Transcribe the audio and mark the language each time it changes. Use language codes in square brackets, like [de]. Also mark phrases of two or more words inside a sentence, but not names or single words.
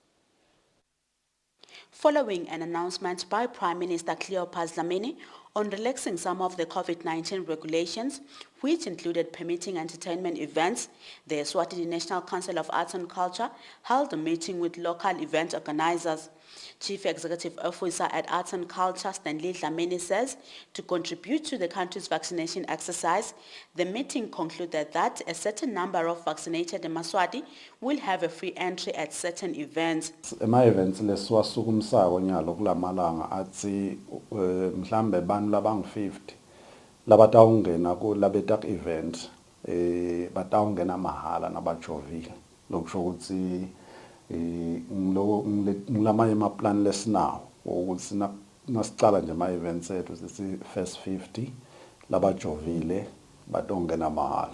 [en] Following an announcement by Prime Minister Cleopas Dlamini on relaxing some of the COVID-19 regulations, which included permitting entertainment events, the Eswatini National Council of Arts and Culture held a meeting with local event organizers. Chief Executive Officer at Arts and Culture, Stanley Dlamini, says to contribute to the country's vaccination exercise, the meeting concluded that a certain number of vaccinated Maswati will have a free entry at certain events. [ss] Ema-events lesiwasukumisako nyalo kulamalanga atsi mhlambe bantu labang-50 labatawungena kulabetak event batawungena mahala nabajovile lokusho ukuthi ngilamanye amaplan lesinawo ukuthi nasicala nje ama-events ethu sithi first 50 labajovile batongena mahala.